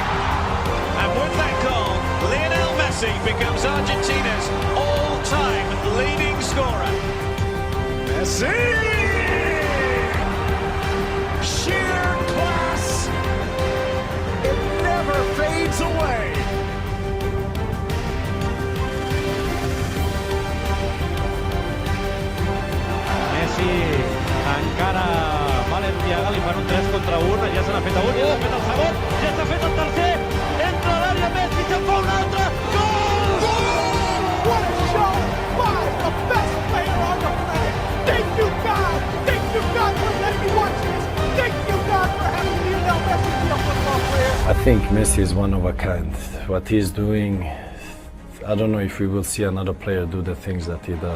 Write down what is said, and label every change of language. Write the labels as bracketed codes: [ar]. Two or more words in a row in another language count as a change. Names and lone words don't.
[en] And with that goal, Lionel Messi becomes Argentina's all-time leading scorer. Messi! Sheer class. It never fades away. [ca] Messi encara Valenciaga, li fan un 3 contra 1, ja se n'ha fet un, ja s'ha fet el segon, ja s'ha fet el tercer, entra a l'àrea Messi, se'n fa un altre, gol! [en] What a show by the best player on the planet! Thank you, God! Thank you, God, for letting me watch this! Thank you, God, for having Lionel Messi be a football player! I think Messi is one of a kind. What he's doing, I don't know if we will see another player do the things that he does.